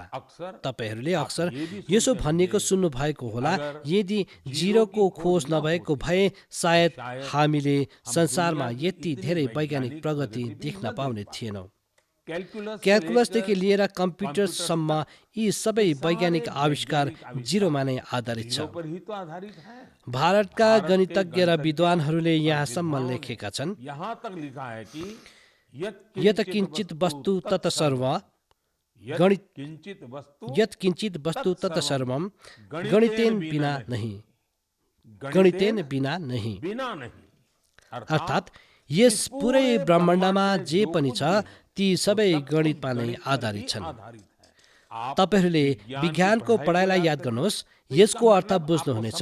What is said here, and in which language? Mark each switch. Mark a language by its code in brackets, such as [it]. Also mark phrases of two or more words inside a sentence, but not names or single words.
[ne] तपाईहरूले अक्सर यसो भनिएको सुन्नु भएको होला, यदि जिरोको खोज नभएको भए सायद हामीले संसारमा यति धेरै वैज्ञानिक प्रगति देख्न पाउने थिएनौँ। क्यालकुलसदेखि लिएर कम्प्युटरसम्म यी सबै वैज्ञानिक आविष्कार जिरोमा नै आधारित छ। भारतका गणितज्ञ र विद्वानहरूले यहाँसम्म लेखेका छन्, [sa] यत किञ्चित वस्तु तत सर्व यत किञ्चित वस्तु तत सर्वम गणितेन बिना नहीं। [ne] अर्थात् यस पुरै ब्रह्माण्डमा जे पनि छ ती सबै गणितमा नै आधारित छन्। तपाईहरूले विज्ञानको पढाइलाई याद गर्नुहोस्, यसको अर्थ बुझ्नुहुनेछ।